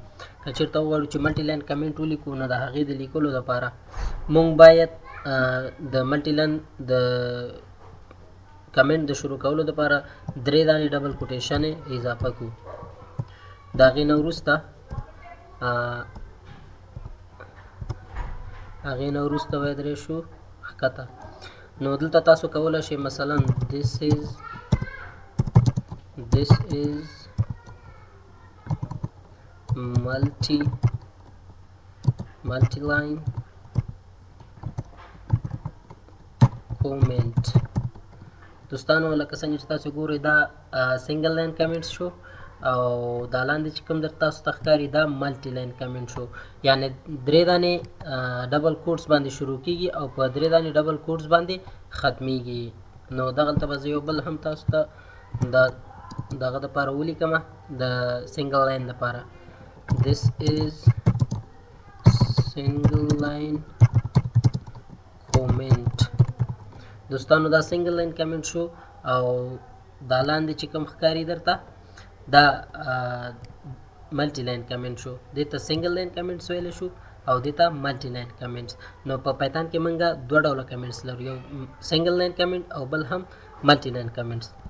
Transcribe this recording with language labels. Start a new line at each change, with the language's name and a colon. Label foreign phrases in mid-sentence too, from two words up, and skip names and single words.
Pashto: که چېرته وغواړو چې ملټي لاین کمنټ ولیکو، نو د هغې د لیکلو لپاره مونږ باید د ملټي لاین د کمنټ د شروع کولو لپاره 3 دانې ډبل کوټیشن اضافه کړو. د هغې نه وروسته باید راشو ښکته. نو دلته تاسو کولی شئ مثلا
English: this is multi-line comment.
Pashto: دوستانو لکه څنګه چې تاسو ګورئ دا سنگل لاین کمنټ شو او دا لاندې چې کوم در تاسو ته ښکاري دا ملټي لاین کمنټ شو. یعنی 3 دانې ډبل کوټس باندې شروع کیږي او په 3 دانې ډبل کوټس باندې ختمیږي. نو دغلته به زه یو بل هم تاسو ته دغه دپاره ولیکمه د سنګل لاین دپاره.
English: This is single line comment.
Pashto: دوستانو دا سنگل لاین کمنټ شو او دا لاندې چې کوم ښکاري درته دا ملټي لاین کمنټ شو. دې ته سنگل لاین کمنټس ویلی شو او دې ته ملټي لاین کمنټس. نو په پایتان کې موږ دوه ډوله کمنټس لرو، یو سنگل لاین کمنټ او بل هم ملټي لاین کمنټس.